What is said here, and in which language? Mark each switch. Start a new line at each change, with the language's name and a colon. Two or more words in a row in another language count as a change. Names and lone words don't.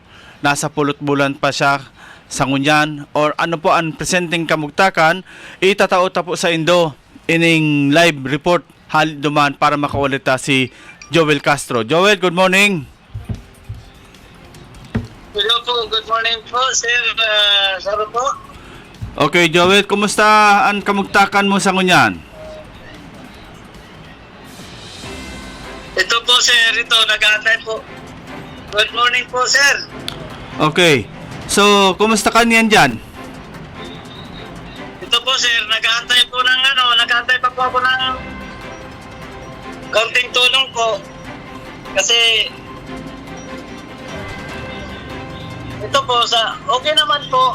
Bikol: Nasa pulot bulan pa siya sa ngunyan or ano po ang presenting kamugtakan, itatauta po sa indo ining live report hal duman para makaulita si Joel Castro.
English: Joel, good morning.
Filipino: Hello po,
English: good morning
Filipino: po, sir.
Bikol: Saro po. Okay, Joel, kumusta ang kamugtakan mo sa ngunyan?
Filipino: Ito po, sir. Ito, nag-aantay po.
English: Good morning
Filipino: po, sir. Okay. So, kumusta ka niyan dyan? Ito po, sir. Nag-aantay po ng nag-aantay pa po ako ng kaunting tulong po. Kasi ito po, okay naman po.